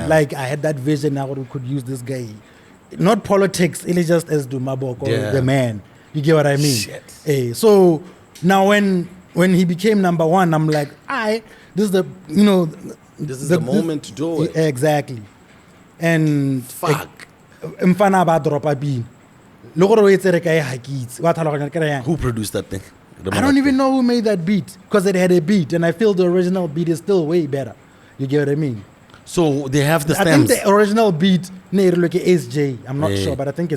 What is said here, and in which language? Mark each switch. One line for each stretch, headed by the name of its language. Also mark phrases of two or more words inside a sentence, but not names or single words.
English: Like I had that vision now we could use this guy. Not politics, it's just as Dumabok or Yeah. the man. You get what I mean? Shit. Hey, so now when he became number one, I'm like, this is the This is the moment to do it. Exactly. And Fuck.
Zulu: mfana ba dropa bin.
English: Look at it's a guy hakits. What Who produced that thing? I don't even know who made that beat because it had a beat, and I feel the original beat is still way better. You get what I mean? So they have the I think stems. the original beat, like SJ. I'm not sure, but I think it's